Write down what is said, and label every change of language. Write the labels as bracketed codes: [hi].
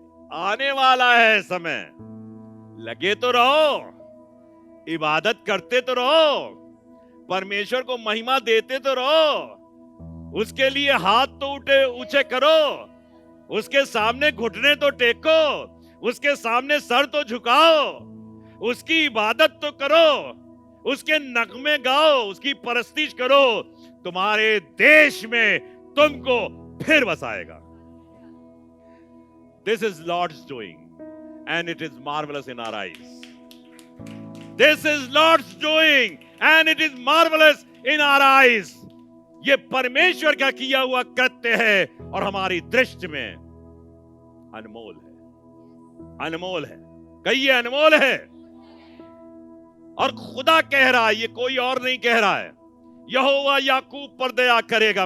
[hi] आने वाला है समय, लगे तो रहो, इबादत करते तो रहो, परमेश्वर को महिमा देते तो रहो, उसके लिए हाथ तो ऊंचे करो, उसके सामने घुटने तो टेको, उसके सामने सर तो झुकाओ, उसकी इबादत तो करो, उसके नगमे गाओ, उसकी परस्तिश करो। तुम्हारे देश में तुमको फिर बसाएगा। [en] This is Lord's doing and it is marvelous in our eyes. This is Lord's doing and it is marvelous in our eyes. [hi] ये परमेश्वर का किया हुआ कृत्य है और हमारी दृष्टि में अनमोल है। अनमोल है, कहिए अनमोल है। और खुदा कह रहा है, ये कोई और नहीं कह रहा है, यहोवा याकूब पर दया करेगा।